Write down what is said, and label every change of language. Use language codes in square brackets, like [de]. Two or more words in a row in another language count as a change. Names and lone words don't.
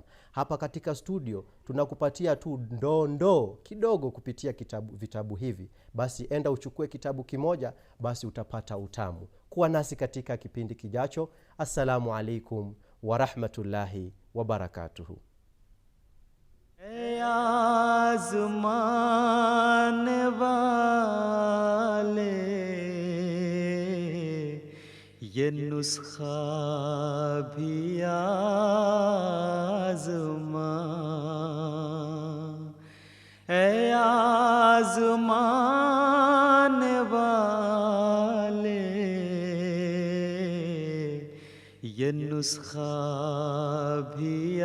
[sw] Hapa katika studio tunakupatia tu ndoo kidogo kupitia vitabu hivi. Basi enda uchukue kitabu kimoja, basi utapata utamu. Kuwa nasi katika kipindi kijacho. [ar] السلام عليكم ورحمة الله وبركاته. [ur] آزمان والے یہ نسخہ بھی آزما، اے آزمان والے یہ نسخہ بھی